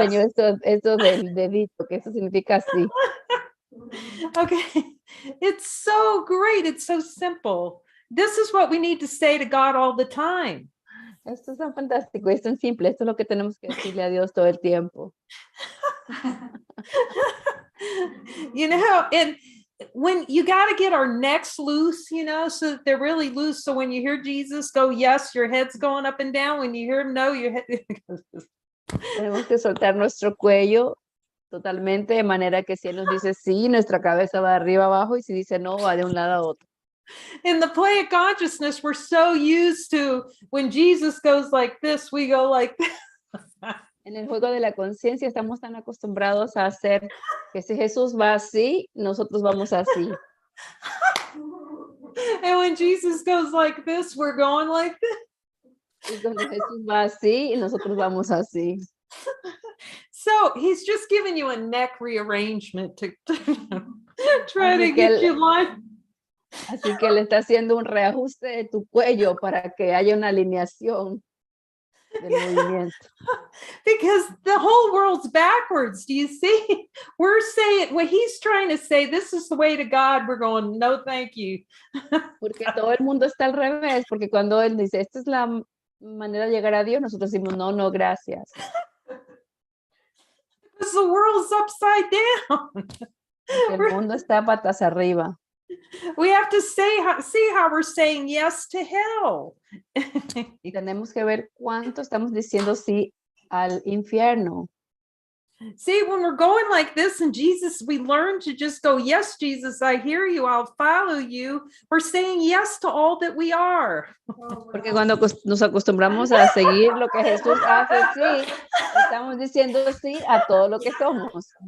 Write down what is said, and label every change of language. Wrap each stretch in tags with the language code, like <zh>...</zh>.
<es>enseñó esto del dedito, que eso significa sí.</es> <en>Okay, it's so great. It's so simple. This is what we need to say to God all the time.</en> <es>Esto es tan fantástico, es tan simple. Esto es lo que tenemos que decirle a Dios todo el tiempo.</es> <en>You know, and when you got to get our necks loose, you know, so that they're really loose. So when you hear Jesus go, yes, your head's going up and down. When you hear him, no, your head.</en> <es>Tenemos que soltar nuestro cuello totalmente, de manera que si él nos dice sí, nuestra cabeza va de arriba abajo, y si dice no, va de un lado a otro.</es> <en>In the play of consciousness, we're so used to when Jesus goes like this, we go like this.</en> <es>En el juego de la conciencia estamos tan acostumbrados a hacer que si Jesús va así, nosotros vamos así.</es> <en>And when Jesus goes like this, we're going like this.</en> <es>Y cuando Jesús va así, nosotros vamos así.</es> <en>So he's just giving you a neck rearrangement to try to get you line.</en> <es>Así que le está haciendo un reajuste de tu cuello para que haya una alineación del movimiento.</es> <en>Because the whole world's backwards. Do you see? We're saying what he's trying to say, this is the way to God. We're going, no, thank you.</en> <es>Porque todo el mundo está al revés, porque cuando él dice, esta es la manera de llegar a Dios, nosotros decimos, no, no, gracias.</es> <en>Because the world's upside down.</en> <es>Porque el mundo está patas arriba.</es> <en>We have to see how we're saying yes to hell.</en> <es>Y tenemos que ver cuánto estamos diciendo sí al infierno.</es> <en>See, when we're going like this and Jesus, we learn to just go, yes, Jesus, I hear you, I'll follow you. We're saying yes to all that we are.</en> <es>Porque cuando nos acostumbramos a seguir lo que Jesús hace, sí, estamos diciendo sí a todo lo que somos.</es>